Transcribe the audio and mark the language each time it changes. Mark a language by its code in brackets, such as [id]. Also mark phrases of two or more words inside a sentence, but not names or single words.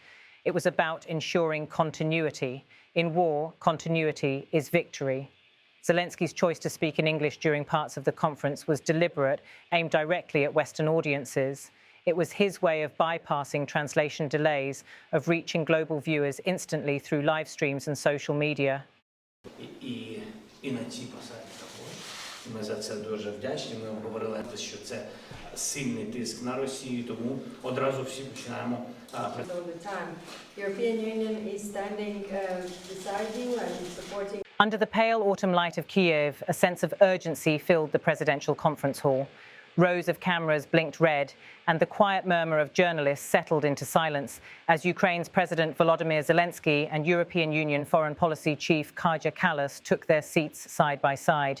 [en] It was about ensuring continuity. In war, continuity is victory. Zelensky's choice to speak in English during parts of the conference was deliberate, aimed directly at Western audiences. It was his way of bypassing translation delays, of reaching global viewers instantly through live streams and social media. [uk] І на цій посаді також. Ми за це дуже вдячні. Ми говорили, що це сильний тиск на Росію, тому одразу всі починаємо. [en] European Union is standing beside you and supporting. Under the pale autumn light of Kyiv, a sense of urgency filled the presidential conference hall. Rows of cameras blinked red, and the quiet murmur of journalists settled into silence as Ukraine's President Volodymyr Zelensky and European Union Foreign Policy Chief Kaja Kallas took their seats side by side.